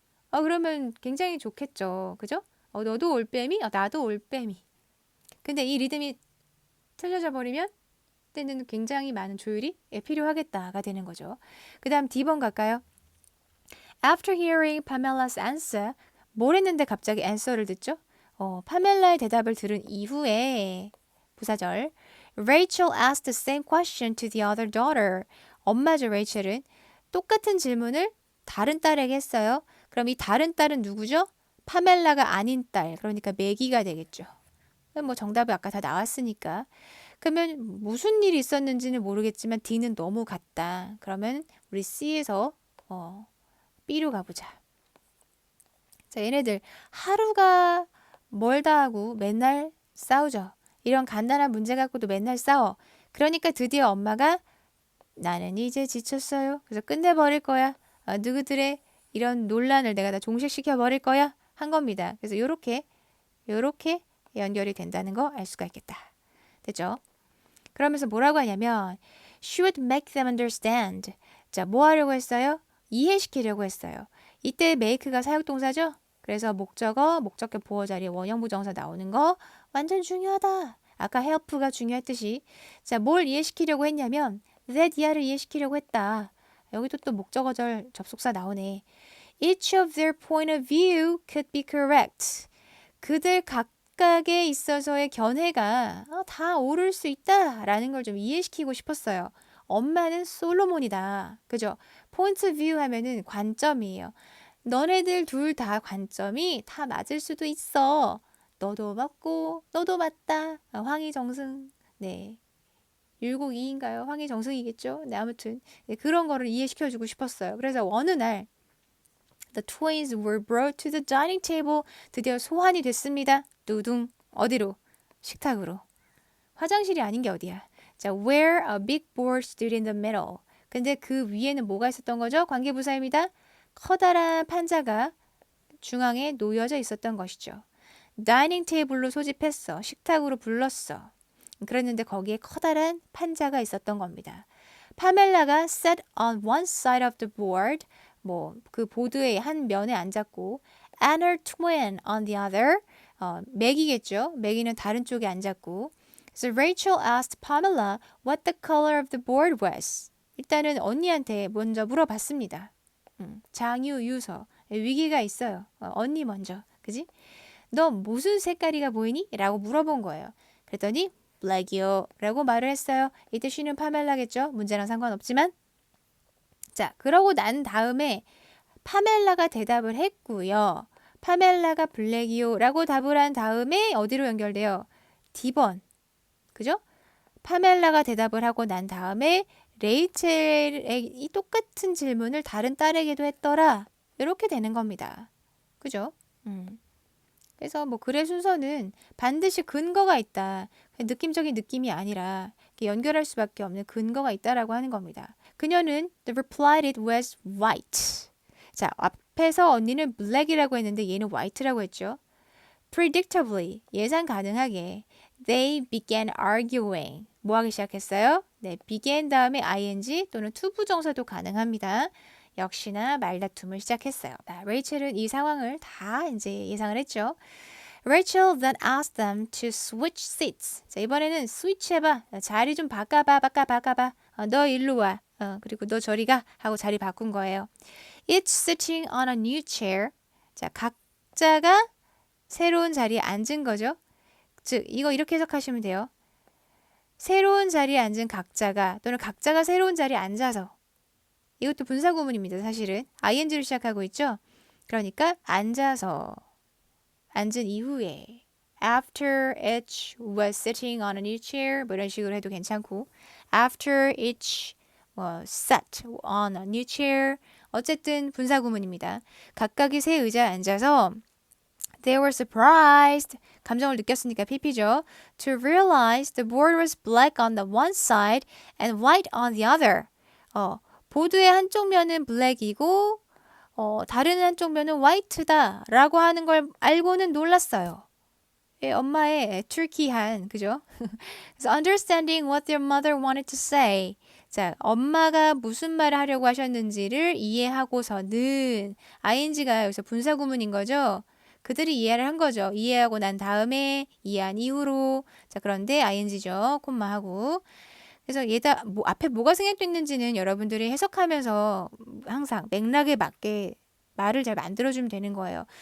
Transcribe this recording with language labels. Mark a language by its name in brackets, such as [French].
[Korean] 그러면 굉장히 좋겠죠. 그죠? 너도 올빼미? 나도 올빼미. 근데 이 리듬이 틀려져 버리면 때는 굉장히 많은 조율이 필요하겠다가 되는 거죠. 그 다음 D번 갈까요? [English] After hearing Pamela's answer, [Korean] 뭘 했는데 갑자기 answer를 듣죠? 파멜라의 대답을 들은 이후에 부사절 [English] Rachel asked the same question to the other daughter. [Korean] 엄마죠, 레이첼은. 똑같은 질문을 다른 딸에게 했어요. 그럼 이 다른 딸은 누구죠? 파멜라가 아닌 딸. 그러니까 매기가 되겠죠. 뭐 정답이 아까 다 나왔으니까. 그러면 무슨 일이 있었는지는 모르겠지만 D는 너무 같다. 그러면 우리 C에서 B로 가보자. 자, 얘네들 하루가 멀다 하고 맨날 싸우죠. 이런 간단한 문제 갖고도 맨날 싸워. 그러니까 드디어 엄마가 나는 이제 지쳤어요. 그래서 끝내버릴 거야. 누구들의 이런 논란을 내가 다 종식시켜 버릴 거야. 한 겁니다. 그래서 요렇게 연결이 된다는 거 알 수가 있겠다. 됐죠? 그러면서 뭐라고 하냐면 [English] She would make them understand. [Korean] 자, 뭐 하려고 했어요? 이해시키려고 했어요. 이때 make가 사역동사죠? 그래서 목적어, 목적격 보어 자리에 원형 부정사 나오는 거 완전 중요하다. 아까 help가 중요했듯이 자, 뭘 이해시키려고 했냐면 that 이하를 이해시키려고 했다. 여기도 또 목적어절 접속사 나오네. [English] Each of their point of view could be correct. [Korean] 그들 각각에 있어서의 견해가 다 옳을 수 있다라는 걸 좀 이해시키고 싶었어요. 엄마는 솔로몬이다. 그죠? point of view 하면은 관점이에요. 너네들 둘 다 관점이 다 맞을 수도 있어. 너도 맞고 너도 맞다. 황희정승. 네. 율곡이인가요? 황희정승이겠죠? 네, 아무튼 네, 그런 거를 이해시켜주고 싶었어요. 그래서 어느 날 [English] The twins were brought to the dining table. [Korean] 드디어 소환이 됐습니다. 두둥. 어디로? 식탁으로. 화장실이 아닌 게 어디야? [English] 자, where a big board stood in the middle. [Korean] 근데 그 위에는 뭐가 있었던 거죠? 관계부사입니다. 커다란 판자가 중앙에 놓여져 있었던 것이죠. 다이닝 테이블로 소집했어. 식탁으로 불렀어. 그랬는데 거기에 커다란 판자가 있었던 겁니다. [English] 파멜라가 sat on one side of the board. [Korean] 뭐 그 보드의 한 면에 앉았고 [English] and her twin on the other. [Korean] 맥이겠죠. 맥이는 다른 쪽에 앉았고. [English] So Rachel asked Pamela what the color of the board was. [Korean] 일단은 언니한테 먼저 물어봤습니다. 장유, 유서. 위기가 있어요. 언니 먼저. 그지? 너 무슨 색깔이가 보이니? 라고 물어본 거예요. 그랬더니 black이요. 라고 말을 했어요. 이때 she는 파멜라겠죠? 문제랑 상관없지만. 자, 그러고 난 다음에 파멜라가 대답을 했고요. 파멜라가 블랙이요. 라고 답을 한 다음에 어디로 연결돼요? D번. 그죠? 파멜라가 대답을 하고 난 다음에 레이첼의 이 똑같은 질문을 다른 딸에게도 했더라. 이렇게 되는 겁니다. 그죠? 그래서 뭐 글의 순서는 반드시 근거가 있다. 느낌적인 느낌이 아니라 연결할 수밖에 없는 근거가 있다라고 하는 겁니다. 그녀는 [English] the reply it was white. [Korean] 자, 앞에서 언니는 black이라고 했는데 얘는 white라고 했죠. [English] Predictably, [Korean] 예상 가능하게 [English] they began arguing. [Korean] 뭐 하기 시작했어요? 네, began 다음에 ing 또는 to 부정사도 가능합니다. 역시나 말다툼을 시작했어요. 레이첼은 이 상황을 다 이제 예상을 했죠. [English] Rachel then asked them to switch seats. [Korean] 자, 이번에는 switch 해봐. 자리 좀 바꿔봐. 너 일로 와. 그리고 너 저리 가. 하고 자리 바꾼 거예요. [English] Each sitting on a new chair. [Korean] 자, 각자가 새로운 자리에 앉은 거죠. 즉, 이거 이렇게 해석하시면 돼요. 새로운 자리에 앉은 각자가 또는 각자가 새로운 자리에 앉아서 이것도 분사구문입니다. 사실은 ing로 시작하고 있죠. 그러니까 앉아서 앉은 이후에 [English] after each was sitting on a new chair [Korean] 뭐 이런 식으로 해도 괜찮고 [English] after each sat on a new chair [Korean] 어쨌든 분사구문입니다. 각각이 새 의자에 앉아서 [English] They were surprised. [Korean] 감정을 느꼈으니까 PP죠. [English] To realize the board was black on the one side and white on the other. [Korean] 보드의 한쪽 면은 블랙이고 다른 한쪽 면은 화이트다 라고 하는 걸 알고는 놀랐어요. 예, 엄마의 애툴키한 그죠? [English] 그래서 understanding what their mother wanted to say. [Korean] 자, 엄마가 무슨 말을 하려고 하셨는지를 이해하고서는 ing가 여기서 분사구문인 거죠. 그들이 이해를 한 거죠. 이해하고 난 다음에 이해한 이후로 자 그런데 ing죠. 콤마하고 그래서 얘다 앞에 뭐가 생략됐는지는 여러분들이 해석하면서 항상 맥락에 맞게 말을 잘 만들어주면 되는 거예요.